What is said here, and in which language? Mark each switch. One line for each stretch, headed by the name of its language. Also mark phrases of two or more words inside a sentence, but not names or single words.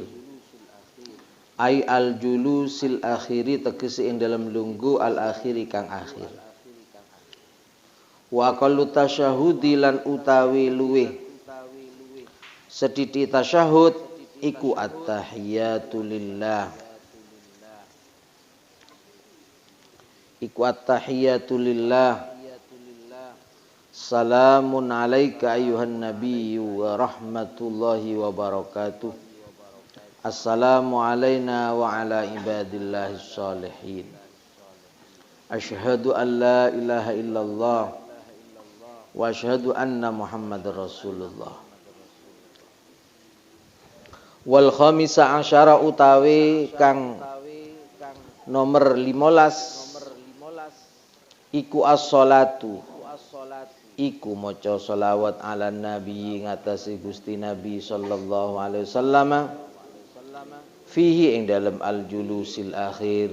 Arabic: أي الجلوس الأخير
Javanese: tegese ing dalem lungguh al-akhiri kang akhir.
Arabic: وأقل التشهد
Javanese: lan utawi luweh sethithik tasyahud iku
Arabic: التحيات لله. Iku التحيات لله. سلام عليك أيها النبي ورحمة الله وبركاته. السلام علينا وعلى عباد الله الصالحين. أشهد أن لا إله إلا الله وأشهد أن محمدا رسول الله. والخامس عشر
Javanese: utawi kang nomor 15 iku as-shalatu iku maca sholawat
Arabic: على النبي
Javanese: ngatasi Gusti Nabi
Arabic: صلى الله عليه وسلم
Javanese: fihi ing dalam
Arabic: الجلوس الأخير.